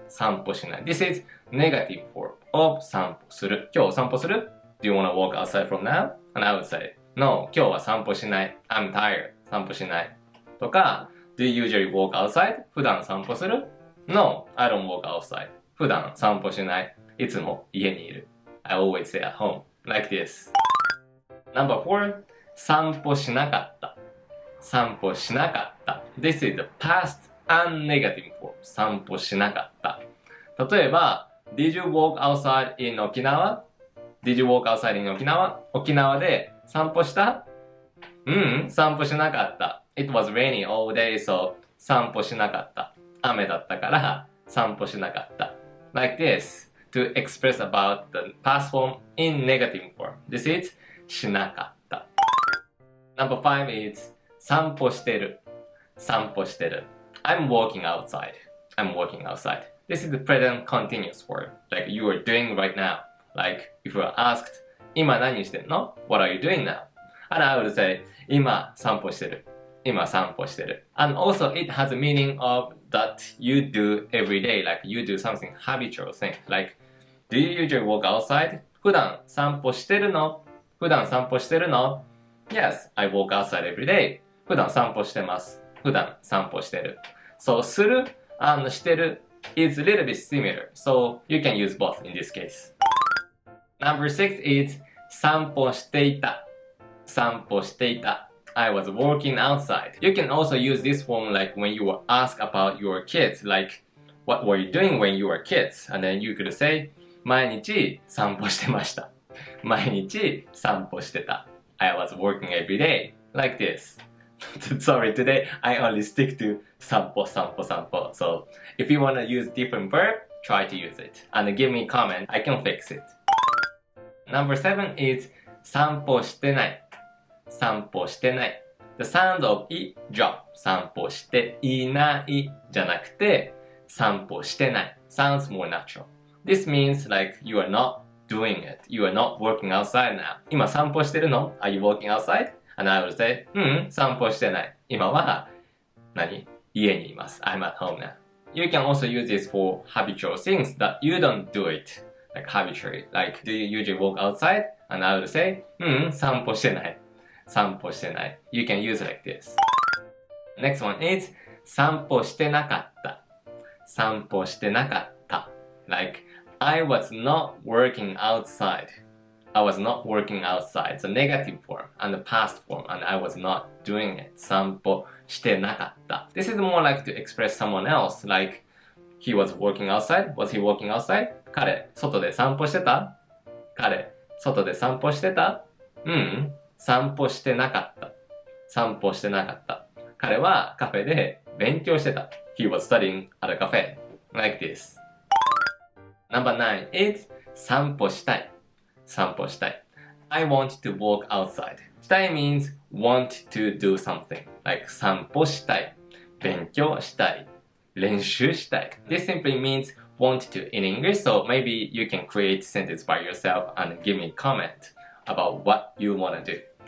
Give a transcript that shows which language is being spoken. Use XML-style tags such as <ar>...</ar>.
<en>散歩しない This is negative form of</en> <ja>散歩する今日散歩する</ja> <en>Do you want to walk outside from now? And I would say No,</en> <ja>今日は散歩しない</ja> <en>I'm tired.</en> <ja>散歩しないとか</ja> <en>Do you usually walk outside?</en> <ja>普段散歩する</ja> <en>No, I don't walk outside.</en> <ja>普段散歩しないいつも家にいる</ja> <en>I always stay at home. Like this. Number 4. 散歩しなかった散歩しなかった This is the past.and negative form</en> <ja>散歩しなかった例えば</ja> <en>Did you walk outside in 沖縄 Did you walk outside in 沖縄</en> <ja>沖縄で散歩した</ja> <en>散歩しなかった It was rainy all day so</en> <ja>散歩しなかった雨だったから散歩しなかった</ja> <en>Like this to express about the past form in negative form This is しなかった Number 5 is 散歩してる散歩してるI'm walking outside. I'm walking outside. This is the present continuous word. Like you are doing right now. Like if you are asked,</en> <ja>今何してんの</ja> <en>What are you doing now?</en> <ja>And I would say, 今散歩してる。今散歩してる。</ja> <en>And also it has a meaning of that you do every day. Like you do something habitual thing. Like, do you usually walk outside?</en> <ja>普段散歩してるの普段散歩してるの</ja> <en>Yes, I walk outside every day.</en> <ja>普段散歩してます。普段散歩してる。</ja> <en>So する and してる is a little bit similar. So you can use both in this case. Number 6 is 散歩していた。散歩していた。I was walking outside. You can also use this form like when you were asked about your kids. Like, what were you doing when you were kids? And then you could say,</en> <ja>毎日散歩してました。毎日散歩してた。</ja> <en>I was working every day. Like this.Sorry, today I only stick to 散歩 So if you want to use different verb, try to use it. And give me a comment, I can fix it. Number 7 is 散歩してない散歩してない The sound of E drop</en> <ja>散歩していないじゃなくて散歩してない</ja> <en>Sounds more natural. This means like you are not doing it. You are not working outside now.</en> <ja>今散歩してるの</ja> <en>Are you walking outside?And I would say,</en> <ja>散歩してない。今は、家にいます。</ja> <en>I'm at home now. You can also use this for habitual things that you don't do it. Like habitually. Like, do you usually walk outside? And I would say,</en> <ja>散歩してない。</ja> <en>散歩してない。You can use it like this. Next one is, 散歩してなかった。</en> <ja>散歩してなかった。</ja> <en>Like, I was not working outside.I was not working outside. It's a negative form and the past form and I was not doing it. 散歩してなかった This is more like to express someone else. Like, he was working outside. Was he walking outside?</en> <ja>彼、外で散歩してた彼、外で散歩してた散歩してなかった散歩してなかった彼はカフェで勉強してた</ja> <en>He was studying at a cafe. Like this. Number 9 is 散歩したい散歩したい I want to walk outside したい means want to do something like</en> <ja>散歩したい勉強したい練習したい</ja> <en>This simply means want to in English, so maybe you can create sentence by yourself and give me comment about what you wanna do.</en>